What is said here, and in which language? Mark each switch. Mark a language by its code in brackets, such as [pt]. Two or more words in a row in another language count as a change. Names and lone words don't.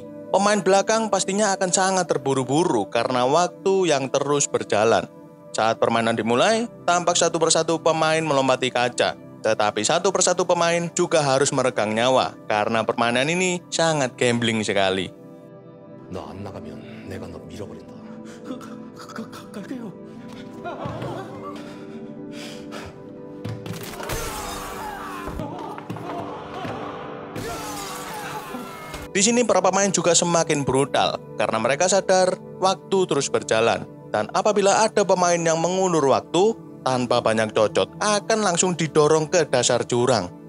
[id] Pemain belakang pastinya akan sangat terburu-buru karena waktu yang terus berjalan. Saat permainan dimulai, tampak satu persatu pemain melompati kaca. Tetapi satu persatu pemain juga harus meregang nyawa karena permainan ini sangat gambling sekali. [ko] 너 안 나가면 내가 너 밀어버린다. 갈게요. [id] Di sini para pemain juga semakin brutal karena mereka sadar waktu terus berjalan. Dan apabila ada pemain yang mengulur waktu, tanpa banyak cocot akan langsung didorong ke dasar jurang.